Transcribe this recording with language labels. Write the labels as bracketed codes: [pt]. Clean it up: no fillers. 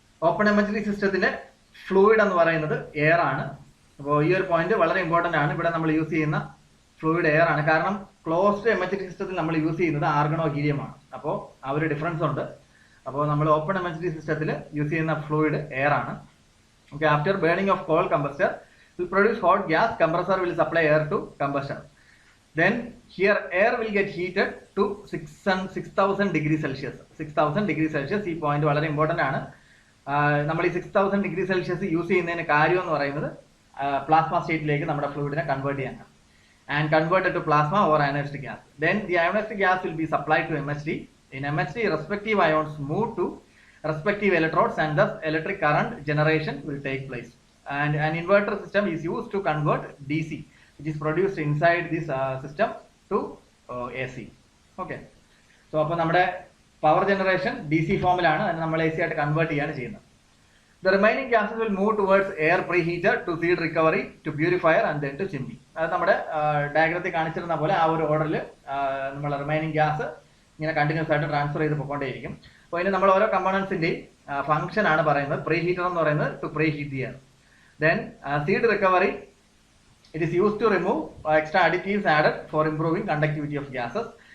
[ml] Open എമച്ചറി സിസ്റ്റത്തിന്റെ fluid എന്ന് പറയുന്നത് എയർ ആണ്. അപ്പോൾ ഈ ഒരു പോയിന്റ് വളരെ ഇമ്പോർട്ടന്റ് ആണ്. ഇവിടെ നമ്മൾ യൂസ് ചെയ്യുന്ന ഫ്ലൂയിഡ് എയർ ആണ്. കാരണം ക്ലോസ്ഡ് എമച്ചറി സിസ്റ്റത്തിൽ നമ്മൾ യൂസ് ചെയ്യുന്നത് ആർഗണോ ഹീലിയം ആണ്. അപ്പോൾ ആ ഒരു ഡിഫറൻസ് ഉണ്ട്. അപ്പോൾ നമ്മൾ ഓപ്പൺ എമച്ചറി സിസ്റ്റത്തിൽ യൂസ് ചെയ്യുന്ന ഫ്ലൂയിഡ് എയർ ആണ്. [en] Okay, after burning of coal, combustor will produce hot gas. Compressor will supply air to combustion. Then here air will get heated to 6000 degrees Celsius. 6000 degrees Celsius. [ml] ഈ point വളരെ important ആണ്. നമ്മൾ ഈ 6000 degree Celsius use ചെയ്യുന്നതിന് കാര്യം എന്ന് പറയുന്നത് plasma സ്റ്റേറ്റിലേക്ക് നമ്മുടെ ഫ്ലൂയിഡിനെ കൺവേർട്ട് ചെയ്യാനാണ്. [en] And converted to plasma or ionized gas. Then the ionized gas will be supplied to MHD. In MHD, respective ions move to respective electrodes and thus electric current generation will take place. And an inverter system is used to convert DC, which is produced inside this system, to AC. Okay. [ml] So, അപ്പോൾ നമ്മുടെ power generation DC ഫോമിലാണ്, അതിനെ നമ്മൾ AC ആയിട്ട് convert ചെയ്യാണ് ചെയ്യുന്നത്. [en] The remaining gases will move towards air preheater to seed recovery to purifier and then to chimney. [ml] അത് നമ്മുടെ ഡയഗ്രത്തിൽ കാണിച്ചിരുന്ന പോലെ ആ ഒരു ഓർഡറിൽ നമ്മൾ റിമൈനിങ് ഗ്യാസ് ഇങ്ങനെ കണ്ടിന്യൂസ് ആയിട്ട് ട്രാൻസ്ഫർ ചെയ്ത് പോയിക്കൊണ്ടേയിരിക്കും. അപ്പോൾ ഇതിന് നമ്മൾ ഓരോ കമ്പോണൻസിന്റെയും ഫംഗ്ഷൻ ആണ് പറയുന്നത്. പ്രീ ഹീറ്റർ എന്ന് പറയുന്നത് ടു പ്രീ ഹീറ്റ് ചെയ്യാൻ. [en] Then seed recovery, it is use to remove extra additives added for improving conductivity of gases.